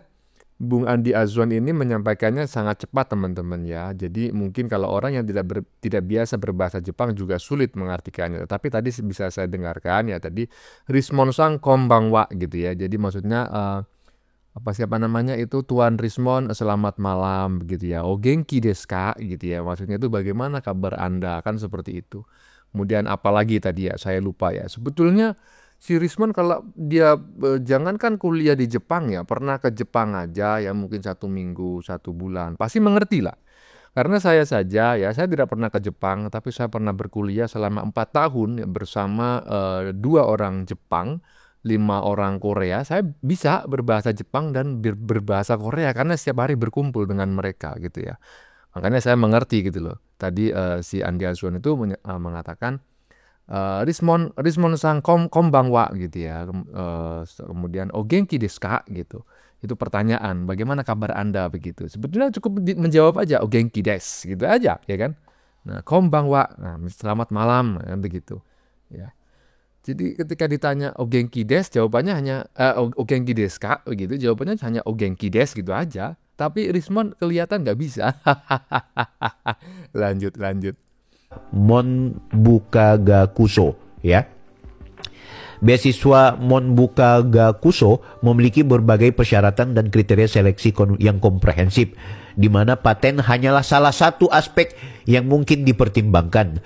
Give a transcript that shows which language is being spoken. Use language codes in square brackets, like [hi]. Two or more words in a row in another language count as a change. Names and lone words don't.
[id] Bung Andi Azwan ini menyampaikannya sangat cepat teman-teman ya. Jadi mungkin kalau orang yang tidak biasa berbahasa Jepang juga sulit mengartikannya. Tapi tadi bisa saya dengarkan ya tadi Rismon [ja] さんこんばんは [id] gitu ya. Jadi maksudnya siapa namanya itu Tuan Rismon selamat malam gitu ya. [ja] お元気ですか gitu ya. [id] Maksudnya itu bagaimana kabar Anda, kan seperti itu. Kemudian apalagi tadi ya saya lupa ya. Sebetulnya si Rismon kalau dia jangankan kuliah di Jepang ya, pernah ke Jepang aja ya mungkin 1 minggu, 1 bulan, pasti mengerti lah. Karena saya saja ya, saya tidak pernah ke Jepang, tapi saya pernah berkuliah selama 4 tahun ya, bersama 2 orang Jepang, 5 orang Korea. Saya bisa berbahasa Jepang dan berbahasa Korea karena setiap hari berkumpul dengan mereka gitu ya. Makanya saya mengerti gitu loh. Tadi si Andi Azwan itu mengatakan Rismon [ja] さんこんばんは [id] gitu ya. Kemudian [ja] お元気ですか [id] gitu. Itu pertanyaan, bagaimana kabar Anda begitu. Sebetulnya cukup menjawab aja [ja] お元気です [id] gitu aja ya kan. Nah, konbanwa, nah, selamat malam begitu. Ya. Jadi ketika ditanya [ja] お元気です, [id] jawabannya hanya [ja] お元気ですか [id] begitu, jawabannya hanya [ja] お元気です [id] gitu aja. Tapi Rismon kelihatan nggak bisa. Lanjut. Monbukagakuso ya. Beasiswa Monbukagakuso memiliki berbagai persyaratan dan kriteria seleksi yang komprehensif, di mana paten hanyalah salah satu aspek yang mungkin dipertimbangkan.